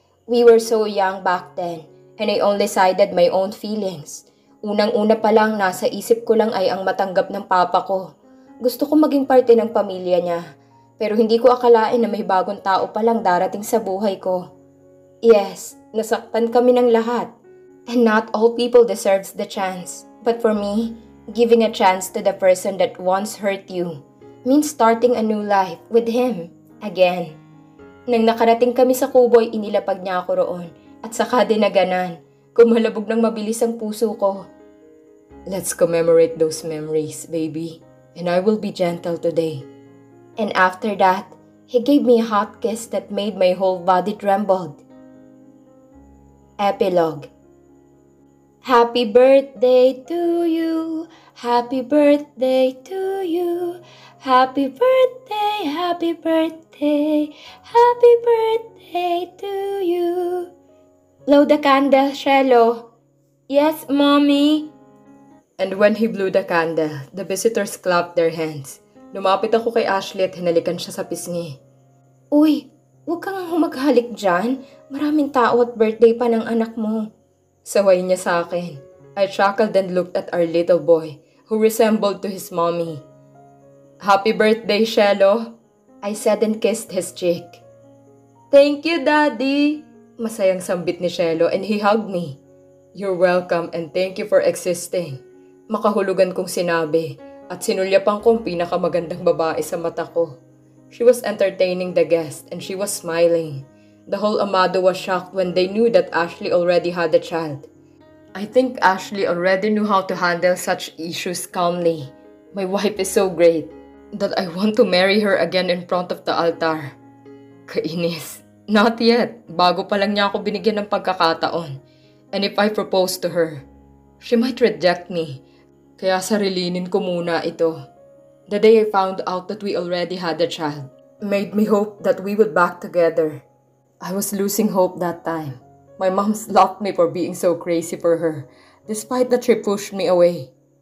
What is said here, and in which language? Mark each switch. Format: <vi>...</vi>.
<en>We were so young back then and I only sided my own feelings.</en> <tl>Unang-una pa lang nasa isip ko lang ay ang matanggap ng papa ko. Gusto ko maging parte ng pamilya niya. Pero hindi ko akalain na may bagong tao palang darating sa buhay ko. Yes, nasaktan kami ng lahat.</tl> <en>And not all people deserves the chance. But for me, giving a chance to the person that once hurt you means starting a new life with him again.</en> <tl>Nang nakarating kami sa kubo ay inilapag niya ako roon at saka dinaganan. Kumalabog ng mabilis ang puso ko.</tl> <en>Let's commemorate those memories, baby. And I will be gentle today. And after that, he gave me a hot kiss that made my whole body trembled. Epilogue. Happy birthday to you. Happy birthday to you. Happy birthday, happy birthday. Happy birthday to you. Blow the candle, Shelo. Yes, Mommy. And when he blew the candle, the visitors clapped their hands.</en> <tl>Lumapit ako kay Ashley at hinalikan siya sa pisngi. Uy, huwag kang humaghalik dyan. Maraming tao at birthday pa ng anak mo. Saway niya sa akin.</tl> <en>I chuckled and looked at our little boy, who resembled to his mommy. Happy birthday, Shelo, I said and kissed his cheek. Thank you, Daddy.</en> <tl>Masayang sambit ni Shelo</tl> <en>and he hugged me. You're welcome and thank you for existing.</en> <tl>Makahulugan kong sinabi at sinulyapan kong pinakamagandang babae sa mata ko.</tl> <en>She was entertaining the guest and she was smiling. The whole Amado was shocked when they knew that Ashley already had a child. I think Ashley already knew how to handle such issues calmly. My wife is so great that I want to marry her again in front of the altar.</en> <tl>Kainis.</tl> <en>Not yet.</en> <tl>Bago pa lang niya ako binigyan ng pagkakataon.</tl> <en>And if I propose to her, she might reject me.</en> <tl>Kaya sarilinin ko muna ito.</tl> <en>The day I found out that we already had a child made me hope that we would back together. I was losing hope that time. My mom slapped me for being so crazy for her, despite that she pushed me away.</en>